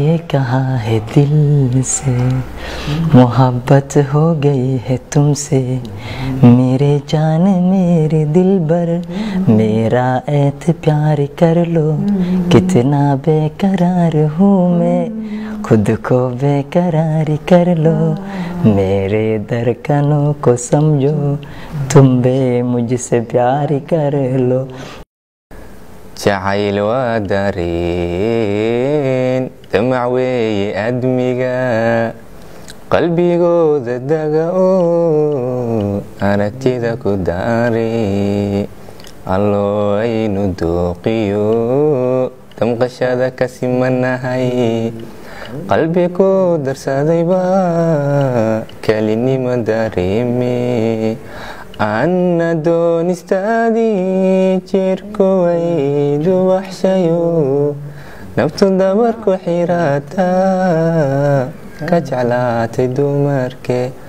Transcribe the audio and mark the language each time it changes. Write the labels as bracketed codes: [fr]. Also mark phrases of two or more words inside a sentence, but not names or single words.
[hi] कहा है दिल से, मोहब्बत हो गई है तुमसे, मेरे जान मेरे दिलबर, मेरा ऐत प्यार कर लो, कितना बेकरार हूँ मैं, खुद को बेकरार कर लो, मेरे धड़कनों को समझो, तुम बे मुझसे प्यार कर लो. [so] jacayl waa dareen damac weeye admiga qalbigooda daga oo aragtida ku daare alloo aynu dooqiyo damqashada ka simanahay qalbi ku darsadayba kelinimo dareeme أنا doonistaadii jirku waydu waxshayo naftu dabarku xiraata ka jeclaatay dumarke